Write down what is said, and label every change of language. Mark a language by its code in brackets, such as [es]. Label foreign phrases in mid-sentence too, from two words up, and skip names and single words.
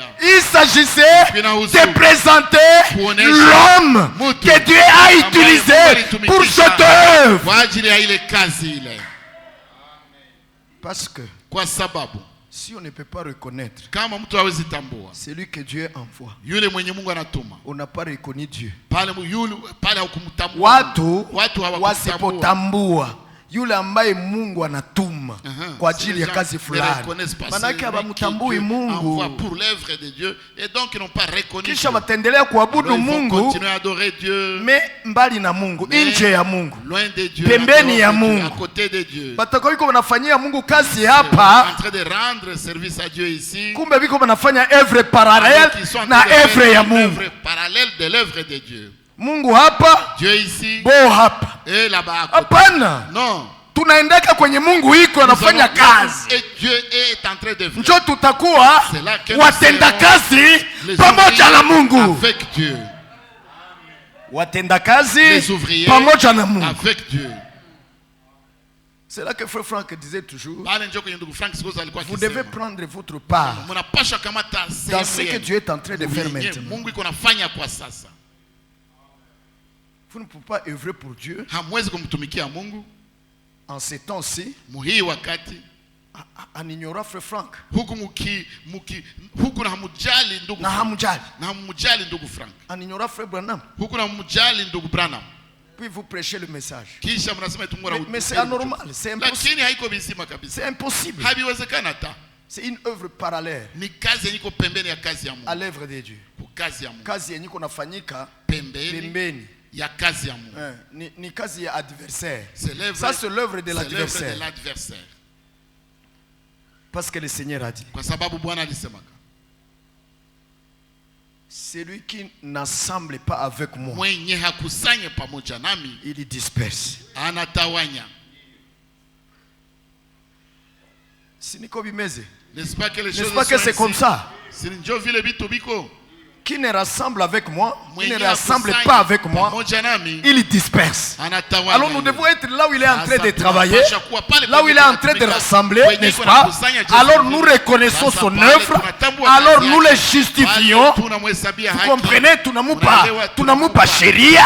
[fr] Il s'agissait de présenter l'homme que Dieu a utilisé pour cette œuvre. Parce que si on ne peut pas reconnaître celui que Dieu envoie, on n'a pas reconnu Dieu. [sw] Watu wasipotambua yule ambaye Mungu anatuma kwa ajili ya kazi fulani, manake hawamtambui Mungu, kisha wataendelea kuabudu Mungu mbali na Mungu, nje ya Mungu, pembeni ya Mungu. Batakuwa biko wanafanyia Mungu kazi hapa, kumbe biko wanafanya [fr] œuvre parallèle [sw] na œuvre ya Mungu. Mungu hapa, bo hapa. Hapana. Tunaendeka kwenye Mungu iko anafanya kazi. Njo tutakuwa watenda kazi pamoja na Mungu. Watenda kazi pamoja na Mungu. [fr] C'est là que Frère Franck disait toujours: vous devez prendre votre part dans ce que Dieu est en train de faire maintenant. Vous ne pouvez pas œuvrer pour Dieu en ces temps-ci en ignorant Frère Franck. En ignorant Frère Branham. Puis vous prêchez le message. Mais c'est anormal, c'est impossible. C'est impossible. C'est une œuvre parallèle à l'œuvre de Dieu. [sw] Kazi yenye kunafanyika pembeni ya kazi ya Mungu. Ni kazi ya adversaire. [fr] Ça c'est l'œuvre de l'adversaire. Parce que le Seigneur a dit: [sw] kwa sababu Bwana alisema, [fr] celui qui n'assemble pas avec moi, [sw] mwenye hakusanye pamoja nami, [fr] il disperse. [sw] Anatawanya. Si niko bimeze. [fr] N'est-ce pas que les choses, n'est-ce pas que c'est comme ça? [sw] Si njo vile bitu biko. [fr] qui ne rassemble avec moi, qui ne rassemble pas avec moi, il disperse. Alors nous devons être là où il est en train de travailler, là où il est en train de rassembler, n'est-ce pas? Alors nous reconnaissons son œuvre, alors nous le justifions. Vous comprenez? [sw] Tunamupa sheria.